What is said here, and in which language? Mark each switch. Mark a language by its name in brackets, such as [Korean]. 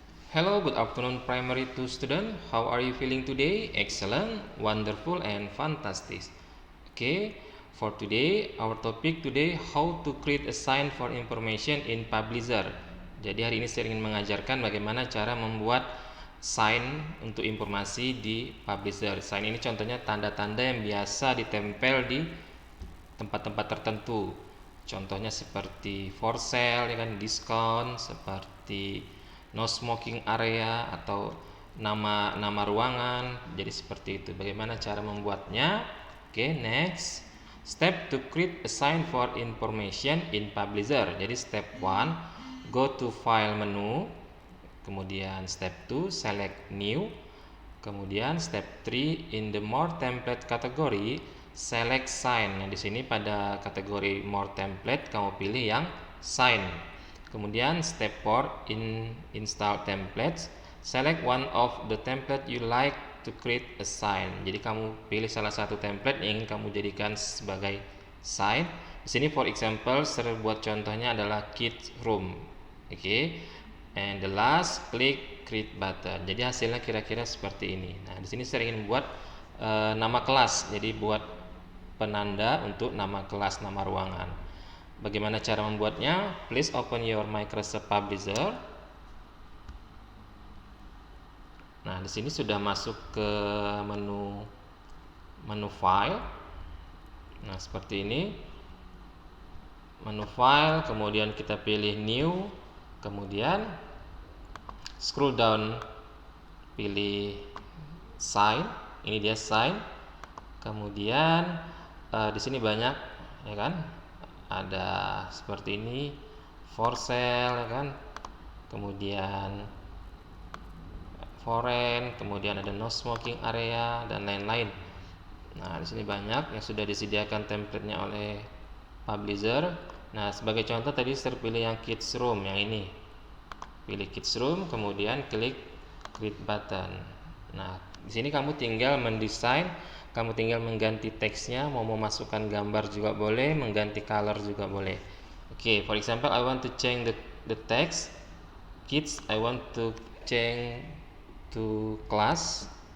[English] Hello, good afternoon, primary 2 student. How are you feeling today? Excellent, wonderful, and fantastic. Okay, for today, our topic today, how to create a sign for information in Publisher. [Indonesian] Jadi hari ini saya ingin mengajarkan bagaimana cara membuat sign untuk informasi di Publisher. Sign ini contohnya tanda-tanda yang biasa ditempel di tempat-tempat tertentu. Contohnya seperti for sale, ya kan, diskon, seperti no smoking area atau nama ruangan. Jadi seperti itu. Bagaimana cara membuatnya? [English] Oke, next. Step to create a sign for information in Publisher. Jadi step 1, go to file menu. Kemudian step 2, select new. Kemudian step 3, in the more template category, select sign. Nah, di sini pada kategori more template kamu pilih yang sign. Kemudian step 4, in install templates, select one of the template you like to create a sign. [Indonesian] Jadi kamu pilih salah satu template yang ingin kamu jadikan sebagai sign. Di sini for example, saya buat contohnya adalah kids room. Oke. [English] And the last, click create button. Jadi hasilnya kira-kira seperti ini. [Indonesian] Nah, di sini saya ingin buat nama kelas. Jadi buat penanda untuk nama kelas, nama ruangan. Bagaimana cara membuatnya? [English] Please open your Microsoft Publisher. [Indonesian] Nah, di sini sudah masuk ke menu file. Nah, seperti ini. Menu file, kemudian kita pilih new, kemudian scroll down, pilih sign. Ini dia sign. Kemudian di sini banyak, ya kan? Ada seperti ini, for sale, ya kan? Kemudian foreign, kemudian ada no smoking area dan lain-lain. Nah, di sini banyak yang sudah disediakan template-nya oleh Publisher. Nah, sebagai contoh tadi saya pilih yang kids room, yang ini. Pilih kids room, kemudian klik create button. Nah, di sini kamu tinggal mendesain, kamu tinggal mengganti teksnya, mau memasukkan gambar juga boleh, mengganti color juga boleh. [English] Oke, for example, I want to change the text kids, I want to change to class.